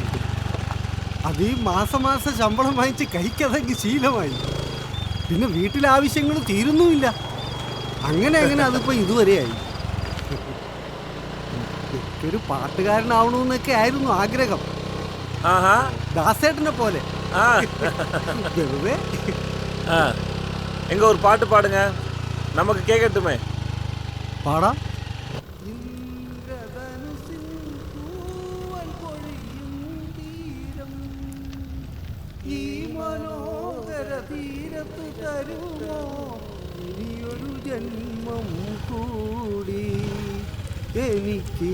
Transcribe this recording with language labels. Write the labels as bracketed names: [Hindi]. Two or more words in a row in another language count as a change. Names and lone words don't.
[Malayalam] അത് ഈ മാസം ശമ്പളം വാങ്ങിച്ച് കഴിക്കാതെങ്കിൽ ശീലമായി. പിന്നെ വീട്ടിലെ ആവശ്യങ്ങൾ തീരുന്നുമില്ല. അങ്ങനെ അതിപ്പോൾ ഇതുവരെയായി. ഒരു പാട്ടുകാരനാവണമെന്നൊക്കെ ആയിരുന്നു ആഗ്രഹം, ദാസേട്ടനെ പോലെ. വെറുതെ [Tamil] எங்க ஒரு பாட்டு பாடுங்க, நமக்கு கேட்கட்டுமே. [Malayalam] പാടാം. ഈ മനോഹര തീരത്തു തരുമോ ഇനിയൊരു ജന്മം കൂടി എനിക്ക്.